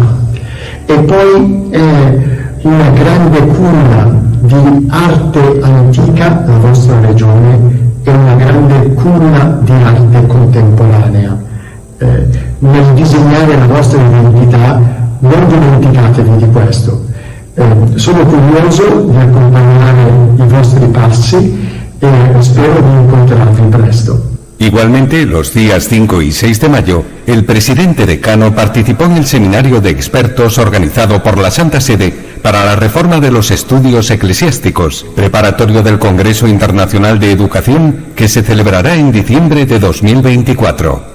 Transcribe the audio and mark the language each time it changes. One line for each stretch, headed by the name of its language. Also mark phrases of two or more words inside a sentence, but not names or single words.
Italian: E poi una grande culla di arte antica, la vostra regione, e una grande culla di arte contemporanea. Nel disegnare la vostra identità non dimenticatevi di questo. Sono curioso di accompagnare i vostri passi e spero di incontrarvi presto.
Spanish: Igualmente, los días 5 y 6 de mayo, el presidente decano participó en el seminario de expertos organizado por la Santa Sede para la reforma de los estudios eclesiásticos, preparatorio del Congreso Internacional de Educación que se celebrará en diciembre de 2024.